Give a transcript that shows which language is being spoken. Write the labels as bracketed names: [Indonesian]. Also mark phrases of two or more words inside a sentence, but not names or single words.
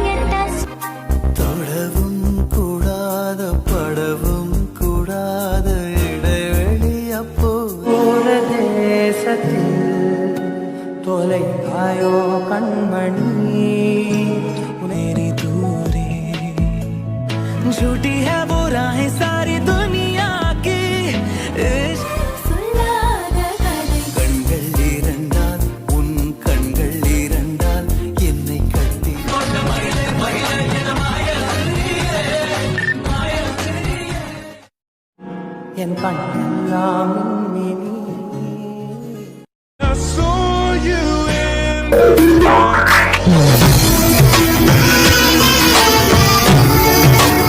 [Tamil] தொடவும் கூடாத படவும் கூடாத இடைவெளி அப்போ தேசத்தில் தொலைத்தாயோ கண்மணி [Hindi] मेरी दूरी झूठी है वो राहें सारी दुनिया की. [Tamil] கண்கள் இரண்டால் உன் கண்கள் இரண்டால் என்னை கட்டி என் கண்ணெல்லாம் மின்னி. [English] I saw you in the